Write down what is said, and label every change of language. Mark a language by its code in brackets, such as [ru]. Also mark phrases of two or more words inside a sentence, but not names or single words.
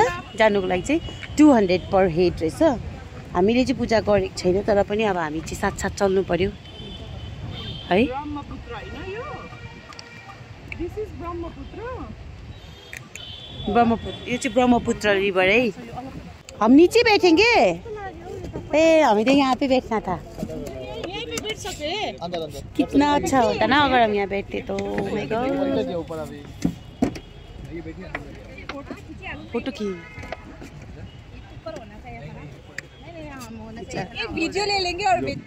[ne] जानुको लागि चाहिँ 200 [en] per head [ne] रहेछ। हामीले चाहिँ पूजा गरेको छैन तर पनि अब हामी चाहिँ साथ चल्नु पर्यो है। ब्रह्मपुत्र यो चाहिँ ब्रह्मपुत्र रिभर है। [hi] हम नीचे बैठेंगे? ए हमें तो यहाँ पे बैठना था। कितना अच्छा होता ना अगर हम यहाँ बैठते तो। फोटो खींच वीडियो ले लेंगे और